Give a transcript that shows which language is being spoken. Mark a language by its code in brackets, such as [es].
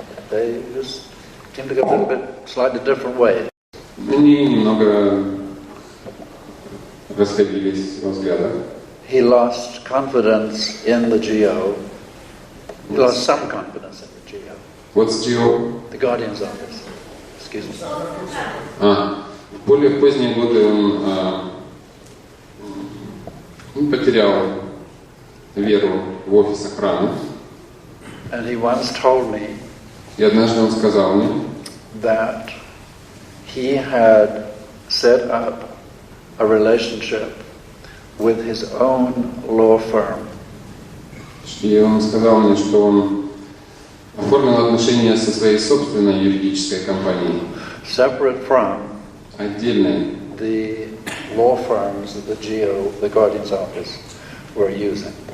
[en] they just seem to go a little bit slightly different ways. [ru] они немного расходились во взглядах. [en] He lost confidence in the GO. He lost some confidence in the GO. What's GO? The Guardian's office. Excuse me. [ru] В более поздние годы он потерял веру в офис охраны. [en] And he once told me [ru] И однажды он сказал мне, [en] that he had set up a relationship with his own law firm. [ru] и он сказал мне, что он оформил отношения со своей собственной юридической компанией, [en] Separate from [ru] отдельной, [en] the law firms that the Guardian's office, were using.